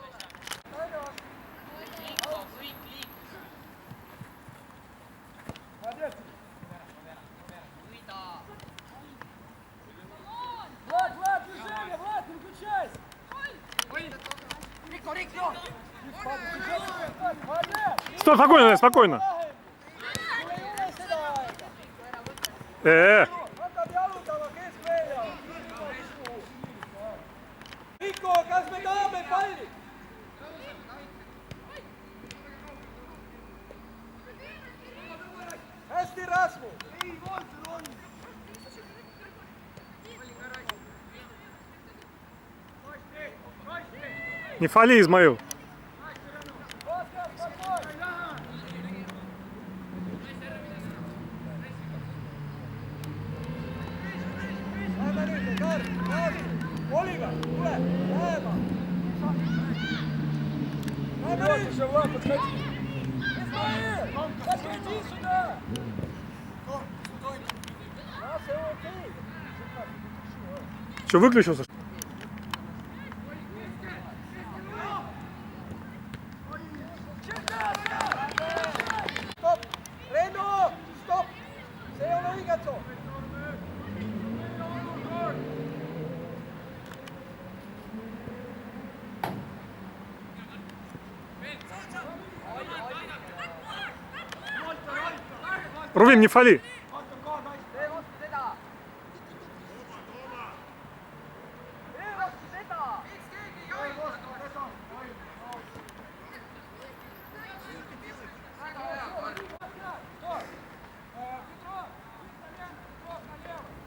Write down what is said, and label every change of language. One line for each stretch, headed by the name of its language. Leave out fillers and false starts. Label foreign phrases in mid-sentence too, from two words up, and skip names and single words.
Russian: Молодец! Влад, Влад, движение, Влад, не выключайся! Молодец! Стой, спокойно, спокойно.
Estonian: Hakkab jalutama keskväljal. Mikko, kas me tahame palli? Hästi, Rasmus!
Russian: Не фали, Измаил.
Estonian: Lähme nüüd, Karl, Karl! Oliver, tule, lähema! Lähme
Russian: Вот
Estonian: nüüd!
Russian: еще, Влад, подходи! Измаил! Подходи сюда!
Estonian: Ja, see on okei.
Russian: Что, выключился?
Estonian: Stopp! Renno! Stopp! See ei ole õige tsoon.
Russian: Рувим, не фали.
Estonian: Tee vastu seda! Tee vastu seda! Miks keegi ei hoidnud? Väga hea, Karl!
Russian: Петров! Петров налево!